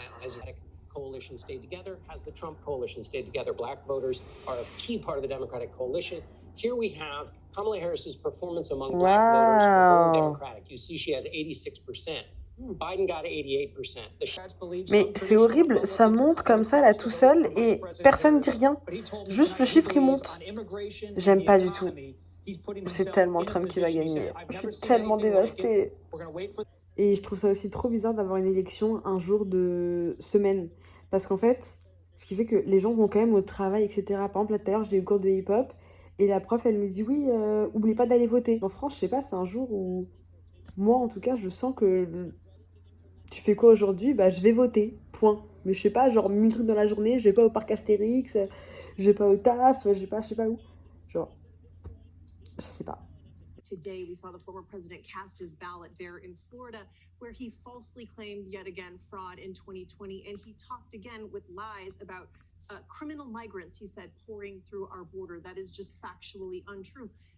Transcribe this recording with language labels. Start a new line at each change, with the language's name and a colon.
English: As the coalition stayed together, has the Trump coalition stayed together? Black voters are a key part of the Democratic coalition. Here we have Kamala Harris's performance among Black voters for Democratic. You see, she has 86%. Biden got 88%.
French: Mais c'est horrible, ça monte comme ça là tout seul et personne dit rien. Juste le chiffre il monte. J'aime pas du tout. C'est tellement Trump qui va gagner. Je suis tellement dévastée. Et je trouve ça aussi trop bizarre d'avoir une élection un jour de semaine. Parce qu'en fait, ce qui fait que les gens vont quand même au travail, etc. Par exemple, là tout à l'heure, j'ai eu cours de hip-hop et la prof, elle me dit oui, oublie pas d'aller voter. En France, je sais pas, c'est un jour où moi, en tout cas, je sens que tu fais quoi aujourd'hui? Bah, je vais voter, point. Mais je sais pas, genre 1000 trucs dans la journée, je vais pas au parc Astérix, je vais pas au taf, je sais pas où. Genre, je sais pas.
English: Today, we saw the former president cast his ballot there in Florida, where he falsely claimed yet again fraud in 2020. And he talked again with lies about criminal migrants, he said, pouring through our border. That is just factually untrue.